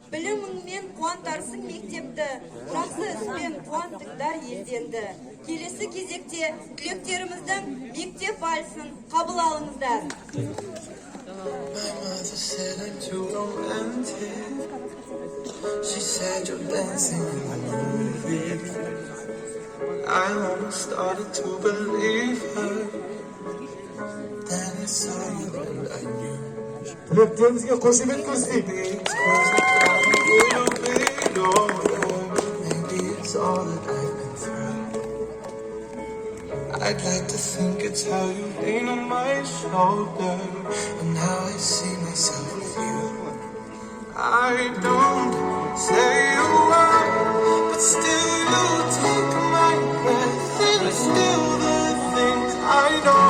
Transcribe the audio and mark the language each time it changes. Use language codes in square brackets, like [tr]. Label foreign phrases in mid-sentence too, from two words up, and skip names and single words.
[kk] Біліміңмен қуантарсың мектепті, жақсы іспен қуантыңдар елденді. Келесі кезекте түлектеріміздің мектеп вальсін қабыл алыңыздар. [en] My mother said I'm too romantic. She said you're dancing in the movie. I almost started to believe her. Then I saw you and I knew. [kk] Тілектеріңізге қошемет көрсетейік. [en] Maybe it's all that I've been through. I'd like to think it's how you lean on my shoulder, and how I see myself with you. I don't say a word, but still you take my breath, and still the things I know.